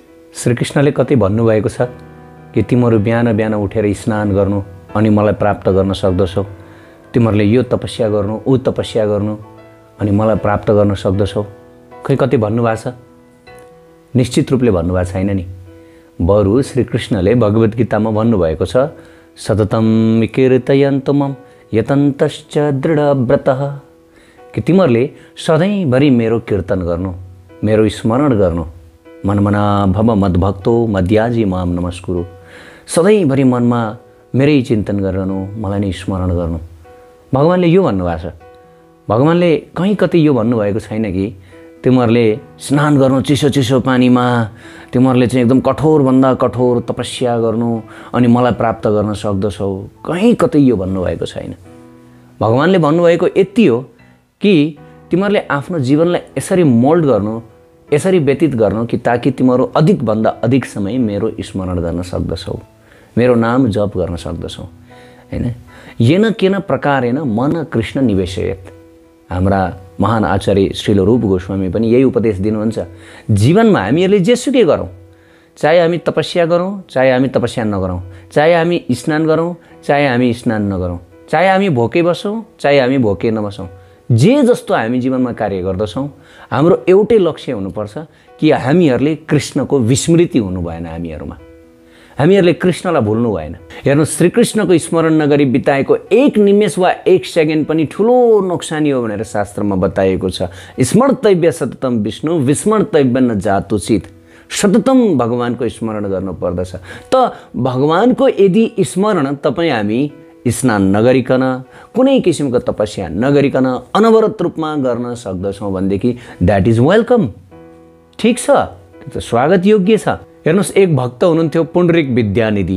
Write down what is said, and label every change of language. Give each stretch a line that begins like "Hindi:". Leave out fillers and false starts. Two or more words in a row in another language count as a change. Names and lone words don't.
Nepali: श्रीकृष्णले कतै भन्नुभएको छ कि तिमीहरू बिहान बिहान उठेर स्नान गर्नु अनि मलाई प्राप्त गर्न सक्दछौ, तिमीहरूले यो तपस्या गर्नु ऊ तपस्या गर्नु अनि मलाई प्राप्त गर्न सक्दछौ, खै कतै भन्नुभएको छ? निश्चित रूपले भन्नुभएको छैन नि। बरु श्रीकृष्णले भगवत गीतामा भन्नुभएको छ,
Sanskrit: सततं कीर्तयन्तु मम यतन्तश्च दृढव्रतः,
Nepali: कि तिमीहरूले सधैँभरि मेरो कीर्तन गर्नु, मेरो स्मरण गर्नु।
Sanskrit: मनमना भव मद्भक्तो मद्याजी माम नमस्कुरु,
Nepali: सधैँभरि मनमा मेरै चिन्तन गर्नु, मलाई नै स्मरण गर्नु। भगवान्ले यो भन्नुभएको छ। भगवान्ले कहीँ कतै यो भन्नुभएको छैन कि तिमीहरूले स्नान गर्नु चिसो चिसो पानीमा, तिमीहरूले चाहिँ एकदम कठोरभन्दा कठोर तपस्या गर्नु अनि मलाई प्राप्त गर्न सक्दछौ। कहीँ कतै यो भन्नुभएको छैन। भगवान्ले भन्नुभएको यति हो कि तिमीहरूले आफ्नो जीवनलाई यसरी मोल्ड गर्नु, यसरी व्यतीत गर्नु कि ताकि तिमीहरू अधिकभन्दा अधिक समय मेरो स्मरण गर्न सक्दछौ, मेरो नाम जप गर्न सक्दछौ, हैन?
Sanskrit: येन केन प्रकारेण मन कृष्ण निवेशयेत्।
Nepali: हाम्रा महान आचार्य श्रील रूप गोस्वामी पनि यही उपदेश दिनुहुन्छ। जीवनमा हामीहरूले जेसुकै गरौँ, चाहे हामी तपस्या गरौँ चाहे हामी तपस्या नगरौँ, चाहे हामी स्नान गरौँ चाहे हामी स्नान नगरौँ, चाहे हामी भोकै बसौँ चाहे हामी भोकै नबसौँ, जे जस्तो हामी जीवनमा कार्य गर्दछौँ, हाम्रो एउटै लक्ष्य हुनुपर्छ कि हामीहरूले कृष्णको विस्मृति हुनु भएन। हामीहरूले कृष्णलाई भुल्नु भएन। हेर्नु, श्रीकृष्णको स्मरण नगरी बिताएको एक निमेष वा एक सेकेन्ड पनि ठुलो नोक्सानी हो भनेर शास्त्रमा बताएको छ।
Sanskrit: स्मर्तव्य सततम विष्णु विस्मर्तव्य न जातुचित।
Nepali: सततम भगवानको स्मरण गर्नुपर्दछ। त भगवानको यदि स्मरण तपाईँ हामी स्नान नगरिकन, कुनै किसिमको तपस्या नगरिकन अनवरत रूपमा गर्न सक्दछौँ भनेदेखि
English: that is welcome.
Nepali: ठिक छ, त्यो त स्वागत योग्य छ। हेर्नुहोस्, एक भक्त हुनुहुन्थ्यो पुण्डरीक विद्यानिधि।